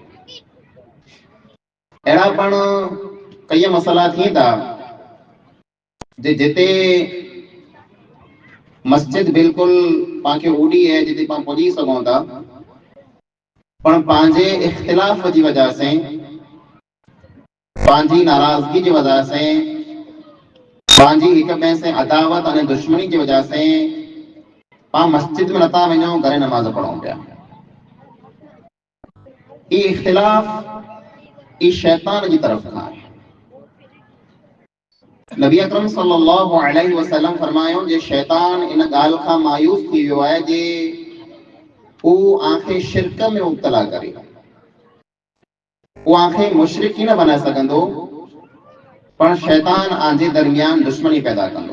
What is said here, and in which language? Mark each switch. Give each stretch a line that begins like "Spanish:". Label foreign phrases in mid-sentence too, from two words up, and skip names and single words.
Sindhi: अहिड़ा पण कई मसइला थियनि था जिते मस्जिद बिल्कुल पांखे ओड़ी है जिते पां पुॼी सघूं था, पण पंहिंजे इख़्तिलाफ़ जी वजह से, पंहिंजी नाराज़गी जी वजह से, पंहिंजी हिक ॿिए से अदावत ऐं दुश्मनी
Urdu: کی وجہ سے
Sindhi: पां मस्जिद में नथा वञूं, घरे नमाज़ पढ़ूं पिया।
Urdu: یہ اختلاف اس شیطان کی طرف
Sindhi: खां आहे। नबी अकरम सल्लल्लाहु अलैहि वसल्लम फरमायो जे शैतान इन ॻाल्हि खां मायूस थी वियो आहे जे हू आंखे शिरक में मुब्तला करे, हू आंखे मुशरिक न बणाए सघंदो, पण शैतान आंजे दरमियान दुश्मनी पैदा कंदो।